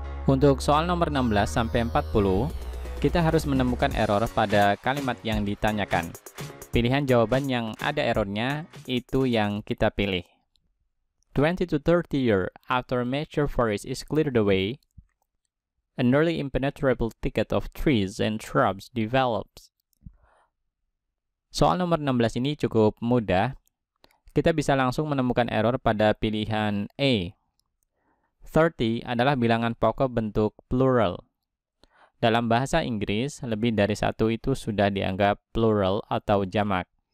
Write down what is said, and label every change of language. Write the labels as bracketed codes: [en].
[id] Untuk soal nomor 16 sampai 40, kita harus menemukan error pada kalimat yang ditanyakan. Pilihan jawaban yang ada errornya itu yang kita pilih. [en] 20 to 30 years after mature forest is cleared away, a nearly impenetrable thicket of trees and shrubs develops. [id] Soal nomor 16 ini cukup mudah. Kita bisa langsung menemukan error pada pilihan A. 30 adalah bilangan pokok bentuk plural. Dalam bahasa Inggris, lebih dari 1 itu sudah dianggap plural atau jamak.